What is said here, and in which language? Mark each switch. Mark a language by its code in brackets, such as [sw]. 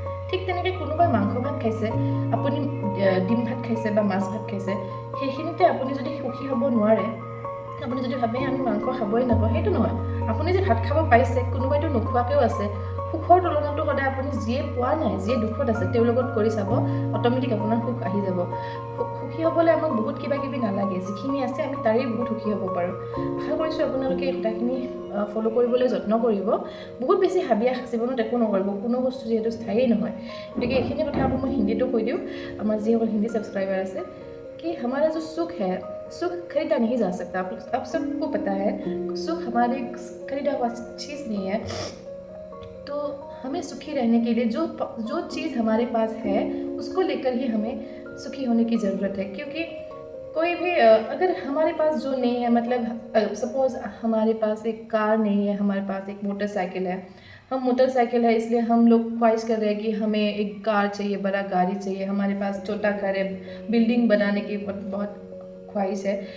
[as] ঠিক তেনেকৈ কোনোবাই মাংস ভাত খাইছে, আপুনি ডিম ভাত খাইছে বা মাছ ভাত খাইছে, সেইখিনিতে আপুনি যদি সুখী হ'ব নোৱাৰে, আপুনি যদি ভাবে আমি মাংস খাবই নাপাওঁ, সেইটো নহয়। আপুনি যে ভাত খাব পাইছে, কোনোবাইতো নোখোৱাকৈও আছে। সুখৰ তুলনাটো সদায় আপুনি যিয়ে পোৱা নাই, যিয়ে দুখত আছে, তেওঁৰ লগত কৰি চাব, অট'মেটিক আপোনাৰ সুখ আহি যাব। সুখী হ'বলৈ আমাক বহুত কিবা কিবি নালাগে, যিখিনি আছে আমি তাৰেই বহুত সুখী হ'ব পাৰোঁ। আশা কৰিছোঁ আপোনালোকে এই কথাখিনি ফ'ল' কৰিবলৈ যত্ন কৰিব। বহুত বেছি হাবিয়াস জীৱনত একো নকৰিব, কোনো বস্তু যিহেতু স্থায়ী নহয়। গতিকে এইখিনি কথা আকৌ মই হিন্দীতো কৈ দিওঁ, আমাৰ যিসকল হিন্দী ছাবস্ক্ৰাইবাৰ আছে, [hi] कि हमारा जो सुख है, सुख खरीदा नहीं जा सकता। आप सबको पता है, सुख हमारे खरीदा हुआ चीज़ नहीं है। तो हमें सुखी रहने के लिए जो चीज़ हमारे पास है, उसको लेकर ही हमें सुखी होने की ज़रूरत है। क्योंकि कोई भी अगर हमारे पास जो नहीं है, मतलब सपोज़ हमारे पास एक कार नहीं है, हमारे पास एक मोटरसाइकिल है, हम मोटरसाइकिल है इसलिए हम लोग ख्वाहिश कर रहे हैं कि हमें एक कार चाहिए, बड़ा गाड़ी चाहिए, हमारे पास छोटा घर है, बिल्डिंग बनाने की बहुत ख्वाहिश है।